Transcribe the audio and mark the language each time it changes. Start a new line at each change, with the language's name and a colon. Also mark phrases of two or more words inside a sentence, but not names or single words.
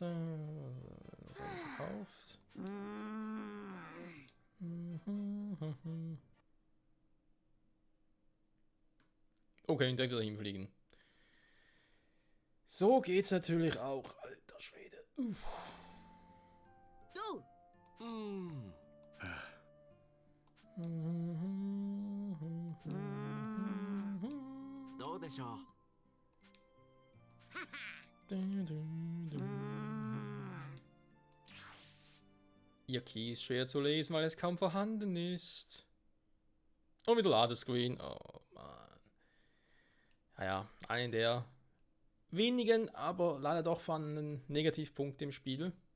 German: Verkauft. Okay, der wird hinfliegen. So geht's natürlich auch, alter Schwede. Uff.
Japanese: どうでしょう。
German: Ihr Key ist schwer zu lesen, weil es kaum vorhanden ist. Und wieder Ladescreen. Oh Mann. Naja, einen der wenigen, aber leider doch vorhandenen Negativpunkte im Spiel.